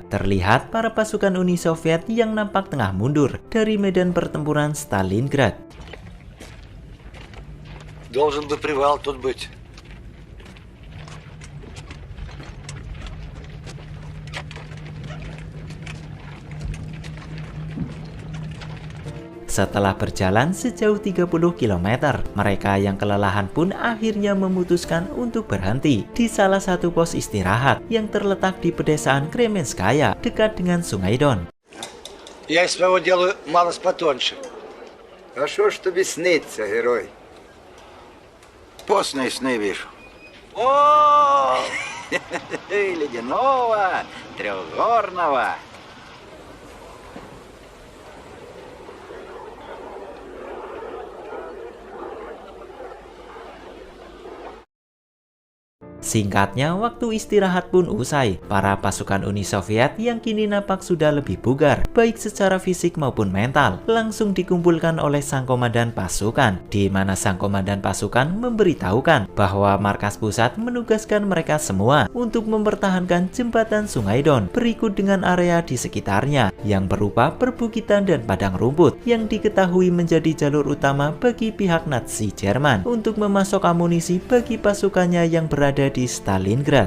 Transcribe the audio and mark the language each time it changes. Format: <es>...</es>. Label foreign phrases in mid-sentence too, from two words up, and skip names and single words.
<id>Terlihat para pasukan Uni Soviet yang nampak tengah mundur dari medan pertempuran Stalingrad.</id> <ru>Должен бы привал тут быть.</ru> <id>Setelah berjalan sejauh 30 km, mereka yang kelelahan pun akhirnya memutuskan untuk berhenti di salah satu pos istirahat yang terletak di pedesaan Kremenskaya dekat dengan Sungai Don.</id> <ru>Я из своего делаю малость потоньше. А что ж тебе снится, герой? Постные сны вижу. О! Ледяного, трехгорного.</ru> <id>Singkatnya, waktu istirahat pun usai. Para pasukan Uni Soviet yang kini nampak sudah lebih bugar, baik secara fisik maupun mental, langsung dikumpulkan oleh sang komandan pasukan, di mana sang komandan pasukan memberitahukan bahwa markas pusat menugaskan mereka semua untuk mempertahankan jembatan Sungai Don berikut dengan area di sekitarnya yang berupa perbukitan dan padang rumput yang diketahui menjadi jalur utama bagi pihak Nazi Jerman untuk memasok amunisi bagi pasukannya yang berada di Сталинград.</id>